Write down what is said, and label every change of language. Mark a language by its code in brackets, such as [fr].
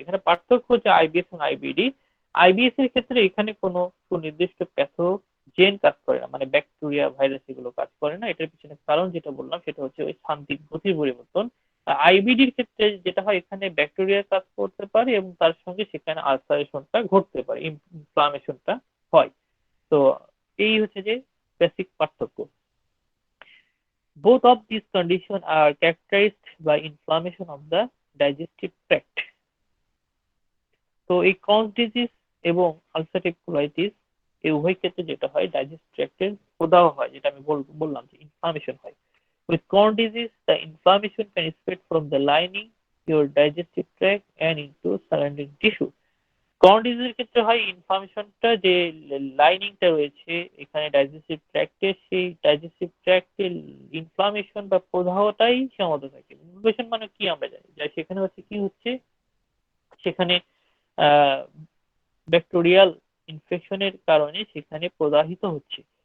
[bn] এখানে পার্থক্য হচ্ছে আইবিএস এবং আইবিডি। আইবিএস এর ক্ষেত্রে এখানে কোনো সুনির্দিষ্ট প্যাথোজেন কাজ করে না, মানে ব্যাকটেরিয়া, ভাইরাস এগুলো কাজ করে না। এটার পিছনে কারণ যেটা বললাম সেটা হচ্ছে ওই শান্তিক গতির পরিবর্তন। আইবিডির ক্ষেত্রে যেটা হয়, এখানে ব্যাকটেরিয়া কাজ করতে পারে এবং তার সঙ্গে সেখানে আলসারেশনটা ঘটতে পারে, ইনফ্লামেশনটা হয়। তো এই হচ্ছে যে বেসিক পার্থক্য। [en] Both of these conditions are characterized by inflammation of the digestive tract. [bn] তো এই ক্রনস ডিজিজ এবং আলসারেটিভ কোলাইটিস এই উভয় ক্ষেত্রে যেটা হয়, ডাইজেস্ট ট্র্যাক্টের প্রদাহ হয়, যেটা আমি বললাম যে ইনফ্লামেশন হয়। [en] With Crohn's disease, the inflammation can spread from the lining your digestive tract and into surrounding tissue. [bn] Crohn's disease এর ক্ষেত্রে হয় ইনফ্লামেশনটা যে লাইনিংটা রয়েছে এখানে ডাইজেস্টিভ ট্র্যাক্টে, সেই ডাইজেস্টিভ ট্র্যাক্টের ইনফ্লামেশন বা প্রদাহটাই সীমাবদ্ধ থাকে। ইনফ্লামেশন মানে কি আমরা জানি, যে সেখানে হচ্ছে কি হচ্ছে, সেখানে ব্যাকটেরিয়াল ইনফেকশনের কারণে সেখানে প্রদাহিত হচ্ছে।